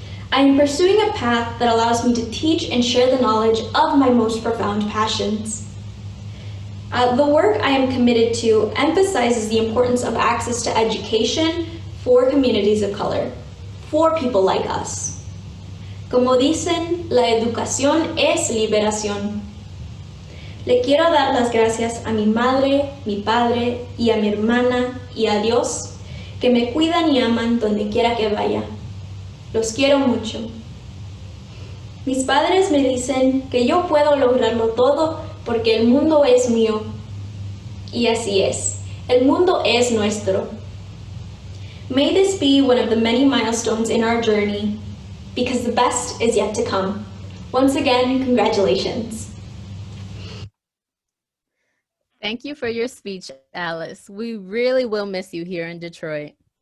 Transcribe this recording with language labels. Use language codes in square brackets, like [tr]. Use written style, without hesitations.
[en] I am pursuing a path that allows me to teach and share the knowledge of my most profound passions. The work I am committed to emphasizes the importance of access to education for communities of color, for people like us. [es] Como dicen, la educación es liberación. Le quiero dar las gracias a mi madre, mi padre y a mi hermana y a Dios que me cuidan y aman donde quiera que vaya. Los quiero mucho. Mis padres me dicen que yo puedo lograrlo todo porque el mundo es mío. Y así es. El mundo es nuestro. [en] May this be one of the many milestones in our journey, because the best is yet to come. Once again, congratulations. Thank you for your speech, Alice. We really will miss you here in Detroit.